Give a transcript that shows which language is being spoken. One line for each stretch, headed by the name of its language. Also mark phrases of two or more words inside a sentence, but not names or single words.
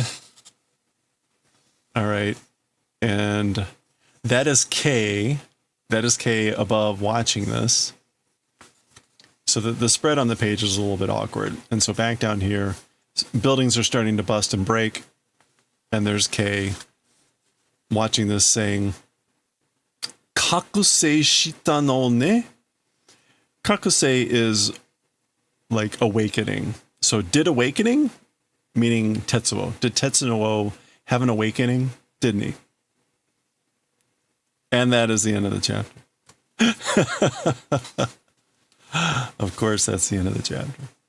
English: All right. And that is K. That is K above watching this. So the spread on the page is a little bit awkward. And so back down here, buildings are starting to bust and break. And there's K watching this saying,
Japanese: 覚醒したのね?
English: Kakusei is like awakening. So did awakening? Meaning Tetsuo. Did Tetsuo have an awakening? Didn't he? And that is the end of the chapter. Of course, that's the end of the chapter.